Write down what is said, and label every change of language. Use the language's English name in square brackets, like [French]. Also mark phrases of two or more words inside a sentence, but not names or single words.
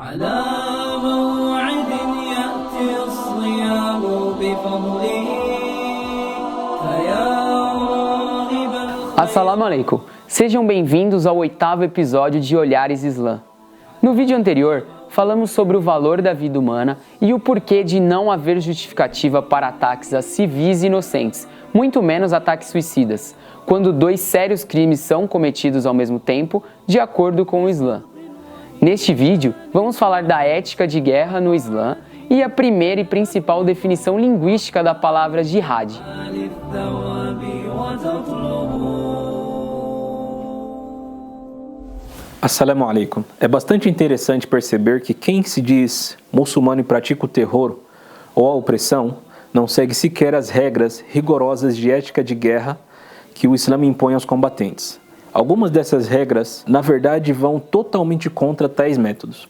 [Arabic] على موعد يأتي الصيام بفضله فيا راغبا. السلام عليكم. [Portuguese] Sejam bem-vindos ao 8º episódio de Olhares Islã. No vídeo anterior, falamos sobre o valor da vida humana e o porquê de não haver justificativa para ataques a civis inocentes, muito menos ataques suicidas, quando dois sérios crimes são cometidos ao mesmo tempo, de acordo com o Islã. Neste vídeo, vamos falar da ética de guerra no Islã e a primeira e principal definição linguística da palavra jihad. [Arabic] السلام عليكم. [Portuguese] É bastante interessante perceber que quem se diz muçulmano e pratica o terror ou a opressão não segue sequer as regras rigorosas de ética de guerra que o Islã impõe aos combatentes. Algumas dessas regras, na verdade, vão totalmente contra tais métodos.